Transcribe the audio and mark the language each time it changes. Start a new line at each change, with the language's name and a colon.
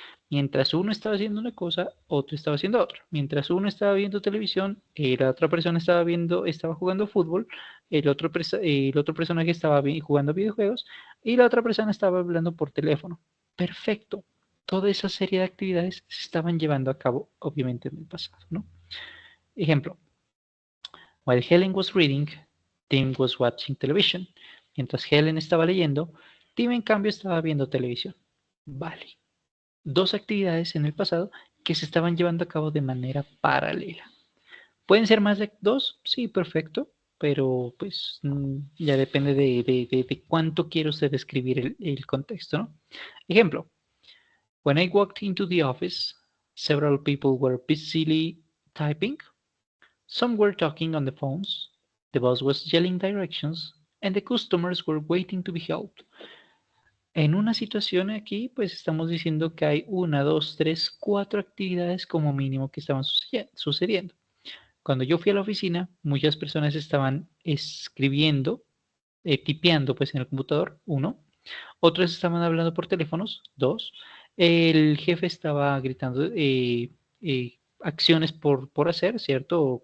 Spanish: Mientras uno estaba haciendo una cosa, otro estaba haciendo otra. Mientras uno estaba viendo televisión, la otra persona estaba jugando fútbol, el otro personaje estaba jugando videojuegos y la otra persona estaba hablando por teléfono. Perfecto. Toda esa serie de actividades se estaban llevando a cabo, obviamente, en el pasado, ¿no? Ejemplo.
English: While Helen was reading, Tim was watching television.
Spanish: Mientras Helen estaba leyendo, Tim en cambio estaba viendo televisión. Vale. Dos actividades en el pasado que se estaban llevando a cabo de manera paralela. ¿Pueden ser más de dos? Sí, perfecto, pero pues ya depende de cuánto quiere usted describir el contexto, ¿no? Ejemplo,
English: when I walked into the office, several people were busily typing. Some were talking on the phones, the boss was yelling directions, and the customers were waiting to be helped.
Spanish: En una situación aquí, pues estamos diciendo que hay 1, 2, 3, 4 actividades como mínimo que estaban sucediendo. Cuando yo fui a la oficina, muchas personas estaban escribiendo, tipeando pues en el computador, 1. Otros estaban hablando por teléfonos, 2. El jefe estaba gritando acciones por hacer, ¿cierto?